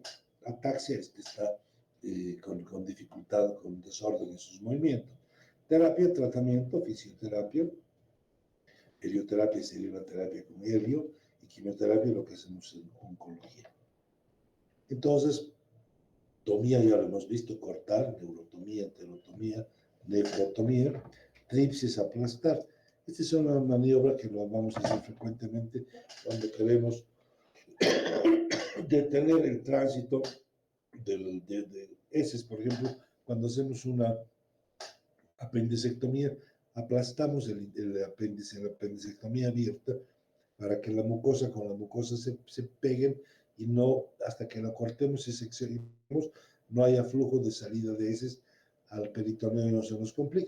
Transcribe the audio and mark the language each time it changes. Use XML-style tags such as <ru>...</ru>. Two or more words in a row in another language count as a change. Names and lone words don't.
<es>Ataxia es que está con dificultad, con desorden en sus movimientos. Terapia, tratamiento, fisioterapia. Helioterapia sería una terapia con helio, y quimioterapia lo que hacemos en oncología. Entonces, tomía ya lo hemos visto, cortar, neurotomía, enterotomía, nefrotomía, tripsis, aplastar. Esta es una maniobra que lo vamos a hacer frecuentemente cuando queremos detener el tránsito de heces. Por ejemplo, cuando hacemos una apendicectomía, aplastamos el apéndice, la apendicectomía abierta, para que la mucosa con la mucosa se peguen y no, hasta que la cortemos y seccionemos, no haya flujo de salida de heces al peritoneo y no se nos complique.</es>